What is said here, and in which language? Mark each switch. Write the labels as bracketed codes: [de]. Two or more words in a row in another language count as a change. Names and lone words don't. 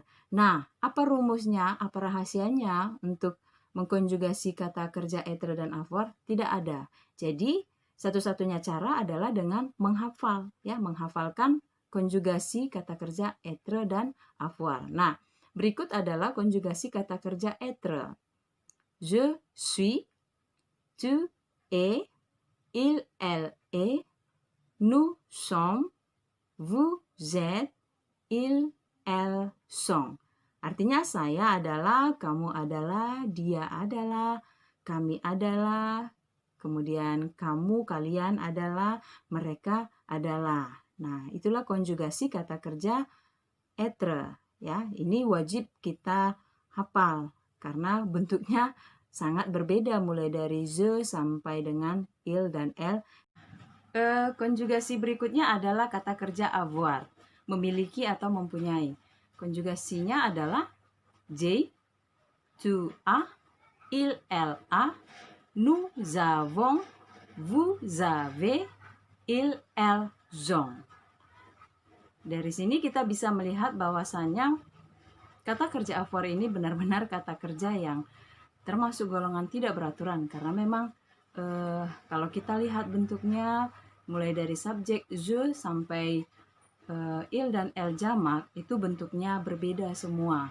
[id] Nah, apa rumusnya, apa rahasianya untuk mengkonjugasi kata kerja être dan avoir? Tidak ada. Jadi satu-satunya cara adalah dengan menghafal, ya, menghafalkan konjugasi kata kerja être dan avoir. Nah, berikut adalah konjugasi kata kerja être. [fr] Je suis, tu es, il, elle est, nous sommes, vous êtes, ils, elles sont. [id] Artinya saya adalah, kamu adalah, dia adalah, kami adalah, kemudian kamu, kalian adalah, mereka adalah. Nah, itulah konjugasi kata kerja être, ya. Ini wajib kita hafal karena bentuknya sangat berbeda mulai dari je sampai dengan il dan elle. Konjugasi berikutnya adalah kata kerja avoir, memiliki atau mempunyai. [fr] Konjugasinya adalah j'ai, tu as, il, elle a, nous avons, vous avez, ils, elles ont. [id] Dari sini kita bisa melihat bahwasannya kata kerja avoir ini benar-benar kata kerja yang termasuk golongan tidak beraturan karena memang kalau kita lihat bentuknya mulai dari subjek je sampai il dan el jamak itu bentuknya berbeda semua.